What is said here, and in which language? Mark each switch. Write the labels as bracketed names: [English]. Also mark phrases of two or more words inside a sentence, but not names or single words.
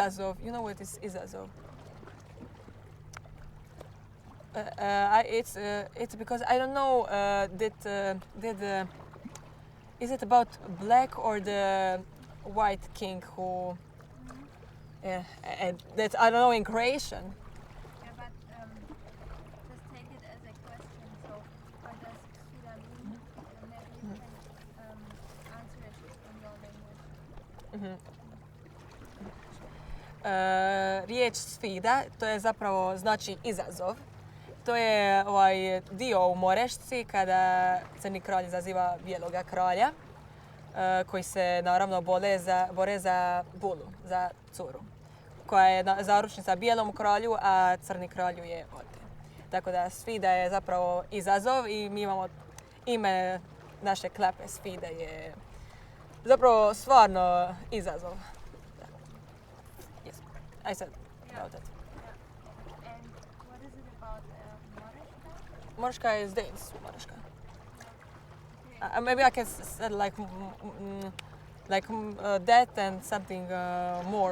[English] Izazov, you know what is Izazov? It's because I don't know is it about black or the white king who and that I don't know in Croatian. Yeah, but just take it as a question. So, what does Svida mean? And maybe you can answer it in your language. [Croatian] Riječ Svida, to je zapravo znači izazov. To je ovaj dio u Morešci kada crni kralj izaziva bijeloga kralja koji se naravno bore za Bulu, za curu, koja je zaručnica bijelom kralju, a crni kralju je ote. Tako da Svida je zapravo izazov i mi imamo ime naše klape Svida je zapravo stvarno izazov. [English] Yes, I said about that. Yeah. And what is it about Moreška? Moreška is dance, Moreška. Okay. Maybe I can say that and something more.